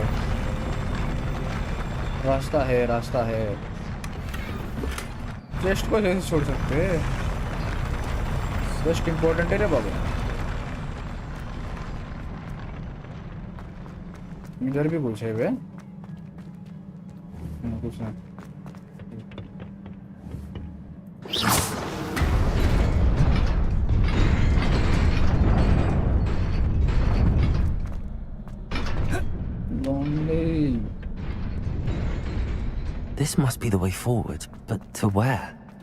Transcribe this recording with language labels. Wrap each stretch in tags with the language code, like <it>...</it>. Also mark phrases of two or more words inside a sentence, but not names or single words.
<hi>रास्ता है, रास्ता है. चेस्ट को कैसे छोड़ सकते हैं? चेस्ट इम्पोर्टेंट है रे बाबा. इधर भी पूछे हुए कुछ ना.</hi> <en>This must be the way forward, but to where?</en>